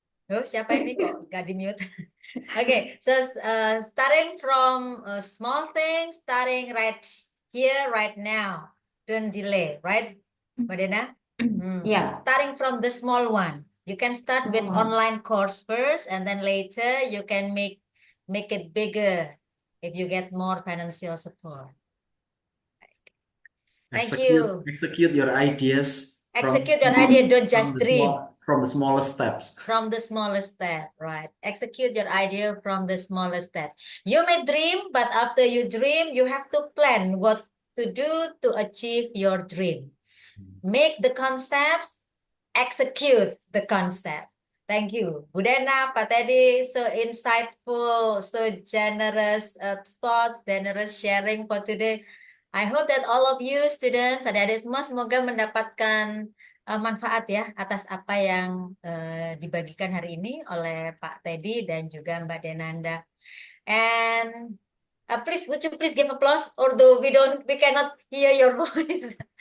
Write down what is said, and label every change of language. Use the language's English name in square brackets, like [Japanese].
[Indonesian] Loh, siapa ini kok gak di mute? [English] Okay, so starting from small things, starting right here, right now. Don't delay, right, Mbak Dena? Yeah, Starting from the small one. You can start with small one. online course first, and then later you can make it bigger if you get more financial support. Thank you. execute your ideas Execute your idea, don't just from the dream. from the smallest steps. From the smallest step, right? Execute your idea from the smallest step. You may dream, but after you dream, you have to plan what to do to achieve your dream. Make the concepts, execute the concept. Thank you. Bu Dena, Pak Teddy, so insightful, so generous thoughts, generous sharing for today. I hope that all of you students, [Indonesian] adik-adik semua, semoga mendapatkan manfaat ya atas apa yang dibagikan hari ini oleh Pak Teddy dan juga Mbak Denanda. [English] And please, would you please give applause? Although we cannot hear your voice.